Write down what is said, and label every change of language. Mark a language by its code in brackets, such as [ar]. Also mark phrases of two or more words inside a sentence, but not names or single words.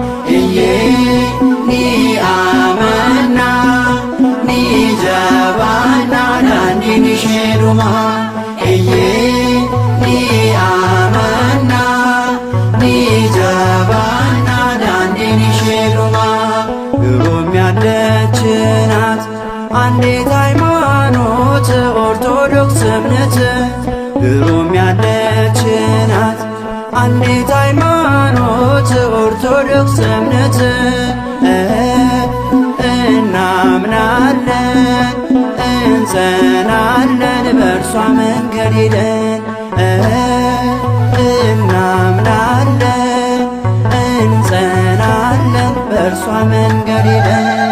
[om] Ni amannaa ni jabaannaa daandiin isheenumaa. Ni amannaa ni jabaannaa daandiin isheenumaa. [am] ድሮም ያለች ናት አንዲት ሃይማኖት ኦርቶዶክስ እምነት። ድሮም ያለች ናት አንዲት ሃይማኖት ኦርቶዶክስ እምነት። እናምናለን እንጸናለን በእርሷ መንገድ ሄደን። እናምናለን እንጸናለን በእርሷ መንገድ ሄደን።